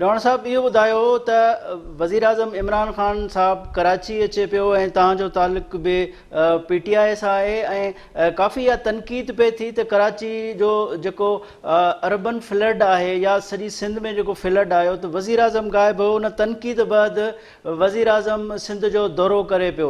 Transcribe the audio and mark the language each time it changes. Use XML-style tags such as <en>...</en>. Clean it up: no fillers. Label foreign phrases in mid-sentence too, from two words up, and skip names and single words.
<sd>لوہاڻو صاحب اهو ٻڌايو ته وزیر اعظم عمران خان صاحب کراچی اچي پيو ۽ تव्हांजो تعلق بي PTI سان آهي ۽ کافي اها تنقيد پي ٿي ته کراچي جو جيڪو</sd> <en>urban flood</en> <sd>آهي یا سڄي سندھ ۾ جيڪو فلڈ آيو ته وزير اعظم غائب هو، ان تنقيد بعد وزير اعظم سندھ جو دورو ڪري پيو.</sd>